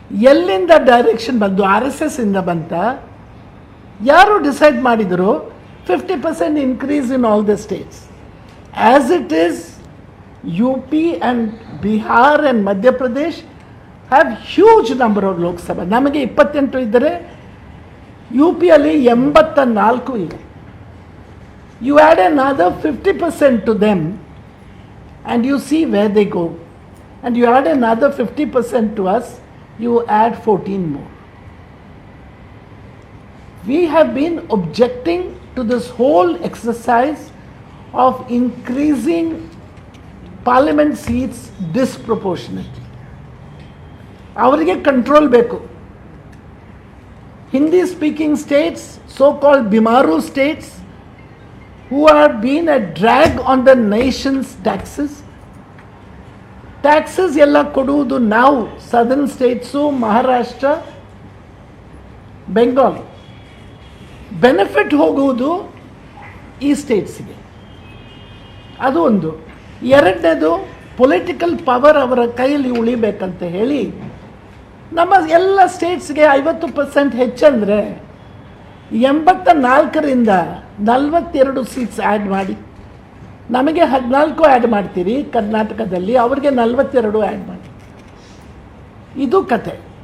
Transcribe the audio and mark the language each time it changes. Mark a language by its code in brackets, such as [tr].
[kn] ಎಲ್ಲಿಂದ ಡೈರೆಕ್ಷನ್ ಬಂತು? RSS ಇಂದ ಬಂತ? ಯಾರು ಡಿಸೈಡ್ ಮಾಡಿದರು 50% [en] Increase in all the states? As it is, UP and Bihar and Madhya Pradesh have huge number of Lok Sabha. [kn] ನಮಗೆ 28 ಇದ್ದರೆ UPಯಲ್ಲಿ 84 ಇದೆ. [en] You add another 50% to them and you see where they go. And you add another 50% to us, you add 14 more. We have been objecting to this whole exercise of increasing parliament seats disproportionately. [kn] ಅವರಿಗೆ control ಬೇಕು. [en] Hindi speaking states, so-called Bimaru states, who have been a drag on the nation's taxes. [kn] Taxes ಎಲ್ಲ ಕೊಡುವುದು ನಾವು, southern states, Maharashtra, Bengal. Benefit ಹೋಗುವುದು ಈ ಸ್ಟೇಟ್ಸ್ಗೆ. ಅದು ಒಂದು. ಎರಡನೇದು, ಪೊಲಿಟಿಕಲ್ ಪವರ್ ಅವರ ಕೈಯಲ್ಲಿ ಉಳಿಬೇಕಂತ ಹೇಳಿ ನಮ್ಮ ಎಲ್ಲ ಸ್ಟೇಟ್ಸ್ಗೆ 50% ಹೆಚ್ಚಂದರೆ 84ರಿಂದ 42 ಸೀಟ್ಸ್ ಆ್ಯಡ್ ಮಾಡಿ, ನಮಗೆ 14 ಆ್ಯಡ್ ಮಾಡ್ತೀರಿ ಕರ್ನಾಟಕದಲ್ಲಿ, ಅವ್ರಿಗೆ 42 ಆ್ಯಡ್ ಮಾಡಿ. ಇದು ಕತೆ.